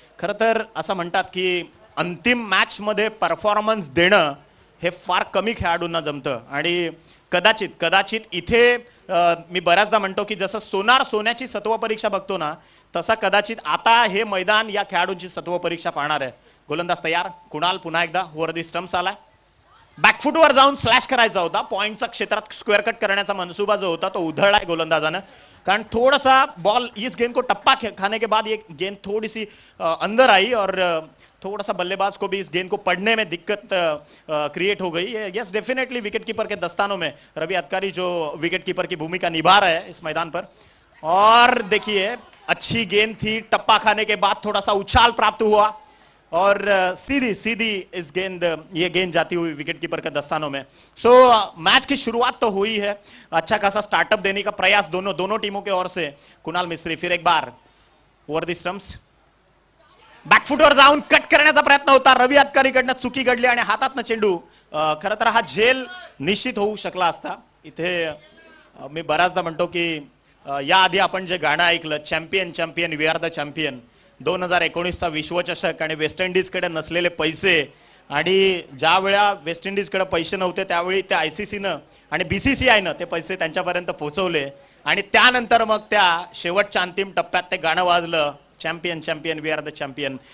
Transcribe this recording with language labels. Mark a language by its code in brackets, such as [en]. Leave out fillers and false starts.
[mr] खरं तर असं म्हणतात की अंतिम मॅच मध्ये परफॉर्मन्स देणं हे फार कमी खेळाडूंना जमतं आणि कदाचित इथे मी बऱ्याचदा म्हणतो की जसं सोन्याची सत्व परीक्षा बघतो ना, तसा कदाचित आता हे मैदान या खेळाडूंची सत्व परीक्षा पाहणार आहे। गोलंदाज तयार, कुणाल पुन्हा एकदा ओव्हर दी स्टंप्स आलाय, बॅकफुटवर जाऊन स्लॅश करायचा होता, पॉइंटचा क्षेत्रात स्क्वेअर कट करण्याचा मनसूबा जो होता तो उधळलाय गोलंदाजानं। [hi] कारण थोड़ा सा बॉल इस गेंद को टप्पा खाने के बाद ये गेंद थोड़ी सी अंदर आई और थोड़ा सा बल्लेबाज को भी इस गेंद को पढ़ने में दिक्कत क्रिएट हो गई। [en] yes definitely [hi] विकेटकीपर के दस्तानों में रवि अतकारी जो विकेटकीपर की भूमिका निभा रहे हैं इस मैदान पर। और देखिए अच्छी गेंद थी, टप्पा खाने के बाद थोड़ा सा उछाल प्राप्त हुआ और सीधी ये गेंद जाती हुई विकेटकीपर के दस्तानों में। सो मैच की शुरुआत तो हुई है, अच्छा खासा स्टार्टअप देने का प्रयास दोनों टीमों के ओर से। [mr] कुणाल मिस्त्री फिर एक बार ओव्हर दी स्टंप्स, बॅकफुटवर जाऊन कट करण्याचा प्रयत्न होता, रवी अतकारीकडनं चुकी घडली आणि हातातनं चेंडू। खरं तर हा झेल निश्चित होऊ शकला असता। इथे मी बऱ्याचदा म्हणतो की याआधी आपण जे गाणं ऐकलं, [en] champion we are the champion, [mr] 2019चा विश्वचषक आणि वेस्ट इंडिजकडे नसलेले पैसे, आणि ज्या वेळा वेस्ट इंडिजकडे पैसे नव्हते त्यावेळी त्या ICCनं आणि BCCIनं ते पैसे त्यांच्यापर्यंत पोहोचवले आणि त्यानंतर मग त्या शेवटच्या अंतिम टप्प्यात ते गाणं वाजलं, champion we R the champion.